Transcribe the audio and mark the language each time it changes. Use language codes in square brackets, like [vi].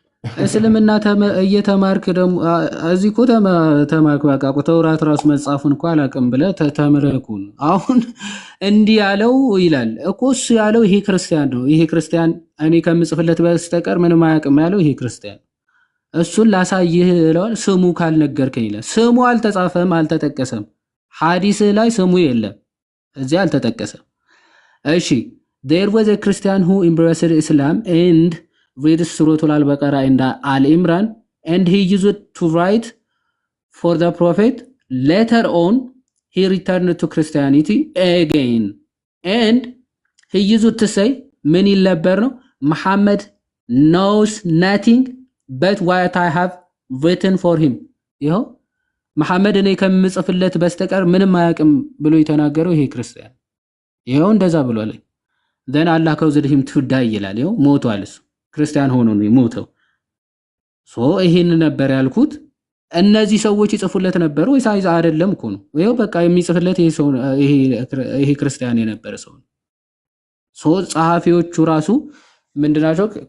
[am] እስልምና እየተማርክ ደግሞ እዚህ እኮ ተማርክ። በቃ ተውራት ራሱ መጻፉን እኮ አላውቅም ብለህ ተመረኩን። አሁን እንዲህ ያለው ይላል እኮ እሱ ያለው ይሄ ክርስቲያን ነው። ይሄ ክርስቲያን እኔ ከምጽፍለት በስተቀር ምንም አያውቅም ያለው ይሄ ክርስቲያን። እሱን ላሳይህ ለዋል ስሙ ካልነገርከኝ ይላል። ስሙ አልተጻፈም፣ አልተጠቀሰም። ሐዲስ ላይ ስሙ የለም፣ እዚህ አልተጠቀሰም። [en] እሺ there was a Christian who embraced Islam and read Surah Al-Baqarah and Al-Imran and he used to write for the Prophet. Later on he returned to Christianity again and he used to say [am] ምን ይል ነበር ነው [en] Muhammad knows nothing but what I have written for him. [am] ይኸው መሐመድ እኔ ከምጽፍለት በስተቀር ምንም አያውቅም ብሎ የተናገረው ይሄ ክርስቲያን ይኸው እንደዛ ብሏል። [en] then Allah caused him to die [am] ይላል። ይኸው ሞቷል። እሱ ክርስቲያን ሆኖ ነው የሞተው። ይሄን ነበር ያልኩት። እነዚህ ሰዎች ይጽፉለት ነበር ወይስ አይደለም እኮ ነው። ይኸው በቃ የሚጽፍለት ይሄ ክርስቲያን የነበረ ሰው ነው። ጸሐፊዎቹ ራሱ ምንድናቸው?